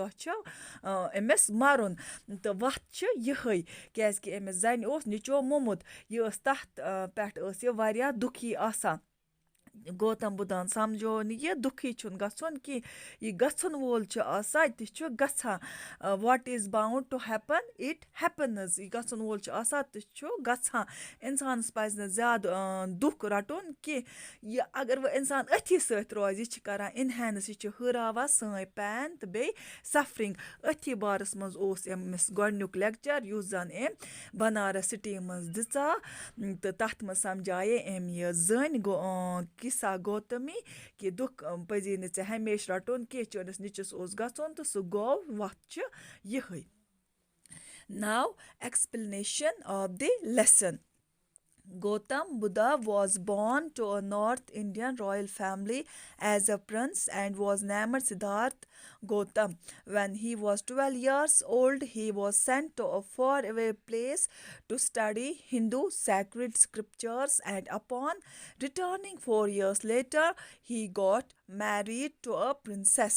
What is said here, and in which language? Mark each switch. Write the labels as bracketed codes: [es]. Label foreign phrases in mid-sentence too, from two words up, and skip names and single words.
[ks] دۄہ چھُ أمِس مَرُن تہٕ وَتھ چھِ یِہٕے کیٛازِکہِ أمِس زَنہِ اوس نِچومومُت یہِ ٲس تَتھ پٮ۪ٹھ ٲس یہِ واریاہ دُکھی آسان گوتم بُدھان سمجھو نہٕ یہِ دُکھی چھُنہٕ گژھُن کینٛہہ یہِ گژھُن وول چھُ آسان تہِ چھُ گژھان [en] what is bound to happen it happens [ks] یہِ گژھُن وول چھُ آسان تہِ چھُ گژھان اِنسانس پزِ نہٕ زیادٕ دُکھ رٹُن کینٛہہ یہِ اگر وۄنۍ اِنسان أتھی سۭتۍ روزِ یہِ چھِ کران اِنہینٕس یہِ چھِ ہُراوان سٲنۍ پین تہٕ بیٚیہِ سفرِنٛگ أتھی بارس منٛز اوس أمِس گۄڈنیُک لیکچر یُس زن أمۍ بنارس سٹی منٛز دِژاو تہٕ تتھ منٛز سمجھایے أمۍ یہِ زٔنۍ کِسا گوتمی کہِ دُکھ پزی نہٕ ژےٚ ہمیشہٕ رٹُن کینٛہہ چٲنِس نیٚچوِس اوس گژھُن تہٕ سُہ گوٚو وَتھ چھِ یِہٕے. [en] Now explanation of the lesson. Gautam Buddha was born to a North Indian royal family as a prince and was named Siddharth Gautam. When he was 12 years old, he was sent to a faraway place to study Hindu sacred scriptures, and upon returning 4 years later, he got married to a princess.